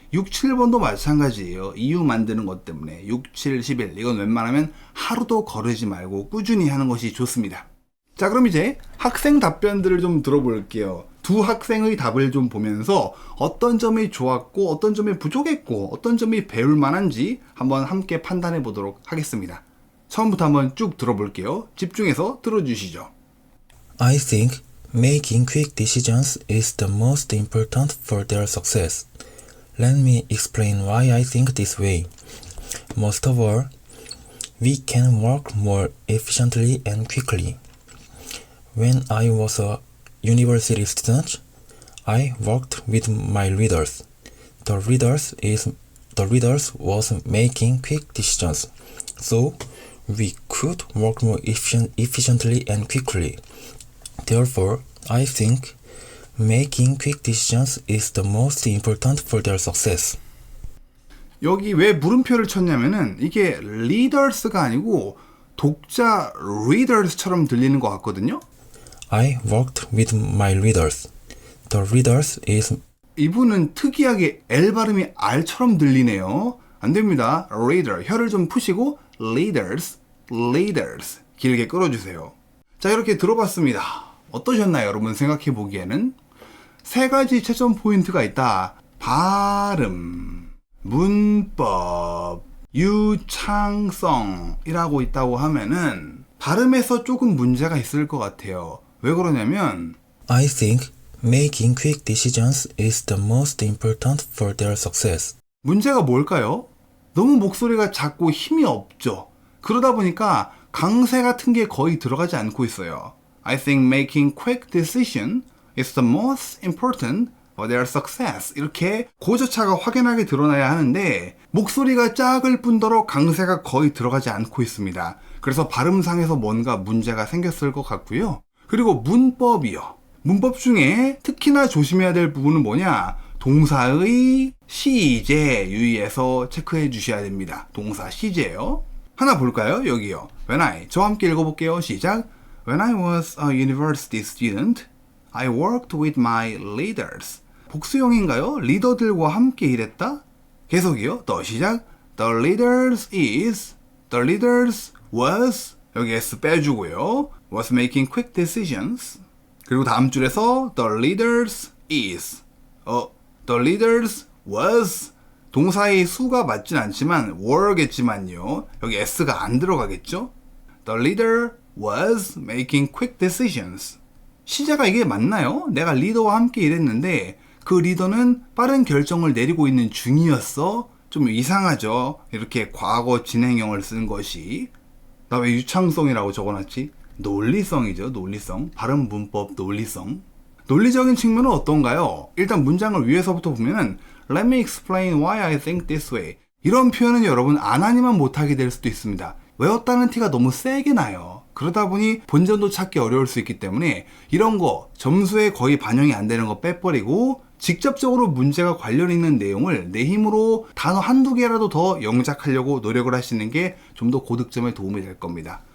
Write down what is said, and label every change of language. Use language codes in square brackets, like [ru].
[ko] 6, 7번도 마찬가지예요. 이유 만드는 것 때문에 6, 7, 11 이건 웬만하면 하루도 거르지 말고 꾸준히 하는 것이 좋습니다. 자, 그럼 이제 학생 답변들을 좀 들어볼게요. 두 학생의 답을 좀 보면서 어떤 점이 좋았고 어떤 점이 부족했고 어떤 점이 배울 만한지 한번 함께 판단해 보도록 하겠습니다. 처음부터 한번 쭉 들어볼게요. 집중해서 들어주시죠. [en] I think making quick decisions is the most important for their success. Let me explain why I think this way. Most of all, we can work more efficiently and quickly. When I was a university student, I worked with my readers. The readers was making quick decisions, so we could work more efficiently and quickly. Therefore, I think making quick decisions is the most important for their success. [ko] 여기 왜 물음표를 쳤냐면은 이게 readers가 아니고 독자 readers처럼 들리는 것 같거든요. [en] I worked with my readers. The readers is [ko] 이분은 특이하게 L 발음이 R처럼 들리네요. 안 됩니다. reader 혀를 좀 푸시고 leaders 길게 끌어주세요. 자, 이렇게 들어봤습니다. 어떠셨나요? 여러분 생각해 보기에는 세 가지 채점 포인트가 있다. 발음, 문법, 유창성이라고 있다고 하면은 발음에서 조금 문제가 있을 것 같아요. 왜 그러냐면 [en] I think making quick decisions is the most important for their success. [ko] 문제가 뭘까요? 너무 목소리가 작고 힘이 없죠. 그러다 보니까 강세 같은 게 거의 들어가지 않고 있어요. [en] I think making quick decision is the most important for their success. [ko] 이렇게 고저차가 확연하게 드러나야 하는데 목소리가 작을 뿐더러 강세가 거의 들어가지 않고 있습니다. 그래서 발음상에서 뭔가 문제가 생겼을 것 같고요. 그리고 문법이요. 문법 중에 특히나 조심해야 될 부분은 뭐냐? 동사의 시제 유의해서 체크해 주셔야 됩니다. 동사 시제요. 하나 볼까요? 여기요. 저와 함께 읽어볼게요. 시작. [en] When I was a university student, I worked with my leaders. [ko] 복수형인가요? 리더들과 함께 일했다? 계속이요. 더 시작. [en] The leaders was [ko] 여기 S 빼주고요. [en] was making quick decisions. [ko] 그리고 다음 줄에서 [en] the leaders is The leaders was [ko] 동사의 수가 맞진 않지만 were겠지만요. 여기 s가 안 들어가겠죠? [en] The leader was making quick decisions. [ko] 시제가 이게 맞나요? 내가 리더와 함께 일했는데 그 리더는 빠른 결정을 내리고 있는 중이었어. 좀 이상하죠? 이렇게 과거 진행형을 쓴 것이. 나 왜 유창성이라고 적어놨지? 논리성이죠. 논리성. 발음 문법 논리성. 논리적인 측면은 어떤가요? 일단 문장을 위에서부터 보면은 [en] Let me explain why I think this way. [ko] 이런 표현은 여러분 안 하니만 못하게 될 수도 있습니다. 외웠다는 티가 너무 세게 나요. 그러다 보니 본전도 찾기 어려울 수 있기 때문에 이런 거 점수에 거의 반영이 안 되는 거 빼버리고 직접적으로 문제가 관련 있는 내용을 내 힘으로 단어 한두 개라도 더 영작하려고 노력을 하시는 게 좀 더 고득점에 도움이 될 겁니다.